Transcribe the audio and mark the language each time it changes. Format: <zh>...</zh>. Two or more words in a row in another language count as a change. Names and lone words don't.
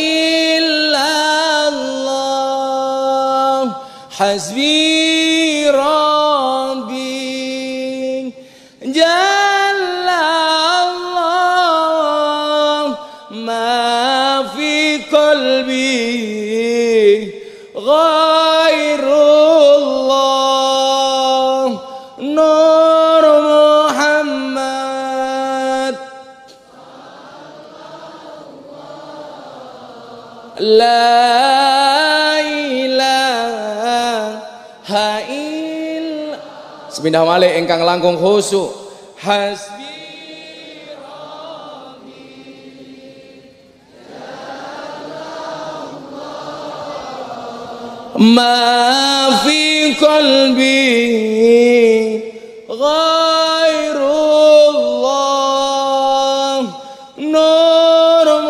<ar>إلا الله حسبي ربي جل الله ما في قلبي غير الله نور محمد لا إله إلا الله</ar> <jv>Sepindah malih ingkang langkung khusyuk Hasbi</jv> <ar>ما في قلبي غير الله نور</ar>